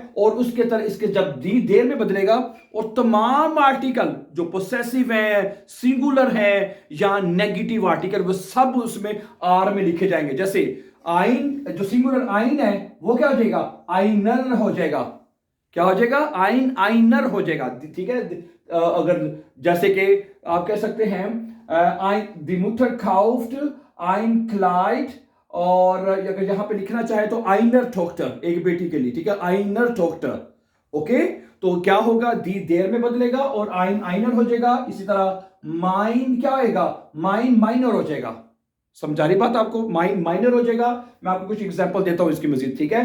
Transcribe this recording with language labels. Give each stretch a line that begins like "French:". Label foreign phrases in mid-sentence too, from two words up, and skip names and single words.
Urdu: اور اس کے طرح اس کے جب
German: die der
Urdu: میں بدلے گا اور تمام آرٹیکل جو پوسیسیو ہے، سنگولر ہے یا
English: negative article,
Urdu: وہ سب اس میں آر میں لکھے جائیں گے. جیسے آئن، جو سنگولر آئن ہے وہ کیا ہو جائے گا، آئنر ہو جائے گا. کیا ہو جائے گا,
German: ein einer
Urdu: ہو جائے گا، ٹھیک ہے. اگر جیسے کہ آپ کہہ سکتے ہیں
German: die Mutter kauft ein Kleid,
Urdu: اور اگر یہاں پہ لکھنا چاہے تو
German: einer Tochter,
Urdu: ایک بیٹی کے لیے، ٹھیک ہے,
German: einer Tochter.
Urdu: اوکے، تو کیا ہوگا,
German: die der
Urdu: میں بدلے گا اور
German: ein einer
Urdu: ہو جائے گا. اسی طرح مائن کیا ہوگا,
German: mein meiner
Urdu: ہو جائے گا. سمجھا رہی بات آپ کو,
German: mein meiner
Urdu: ہو جائے گا۔ میں آپ کو کچھ ایگزامپل دیتا ہوں اس کی مزید، ٹھیک ہے.